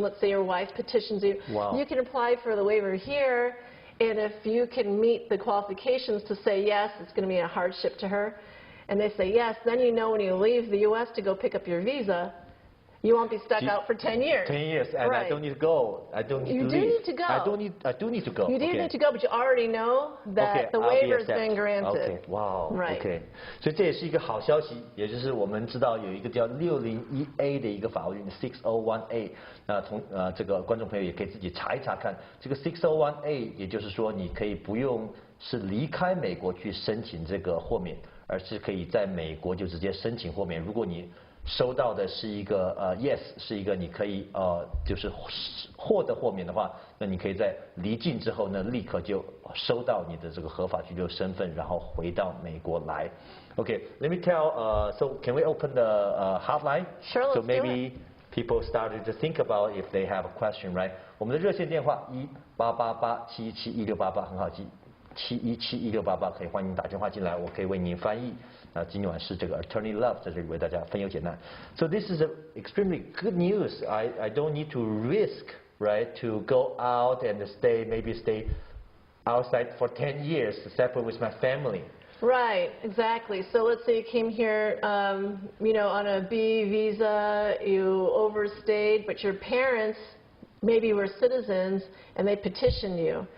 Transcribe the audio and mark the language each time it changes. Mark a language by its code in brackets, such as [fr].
[en] Let's say your wife petitions you. You can apply for the waiver here, and if you can meet the qualifications to say yes, it's going to be a hardship to her, and they say yes, then you know when you leave the U.S. to go pick up your visa, you won't be stuck out for 10 years. 10 years, and I don't need to go. I don't need to leave. You do need to go. I do need to go. You do need to go, but you already know that the waiver has been granted. Okay, wow. Right. Okay. [zh] 所以这也是一个好消息，也就是我们知道有一个叫601A 的一个法律 601A， 那这个观众朋友也可以自己查一查看，这个 601A 也就是说你可以不用是离开美国去申请这个豁免，而是可以在美国就直接申请豁免。如果你收到的是一个yes， 是一个你可以就是获得豁免的话，那你可以在离境之后呢，立刻就收到你的这个合法居留身份，然后回到美国来。 [en] Okay, let me tell. So can we open the hotline? Sure, let's so maybe do it. people started to think about if they have a question, right? [zh] 我们的热线电话1-888-717-1688很好记。 717-1688可以欢迎打电话进来，我可以为您翻译。今晚是这个 Attorney Love 在这里为大家分忧解难。 [en] So this is extremely good news. I don't need to risk, right, to go out and maybe stay outside for 10 years, separate with my family. Right, exactly. So let's say you came here, on a B visa, you overstayed, but your parents maybe were citizens and they petitioned you.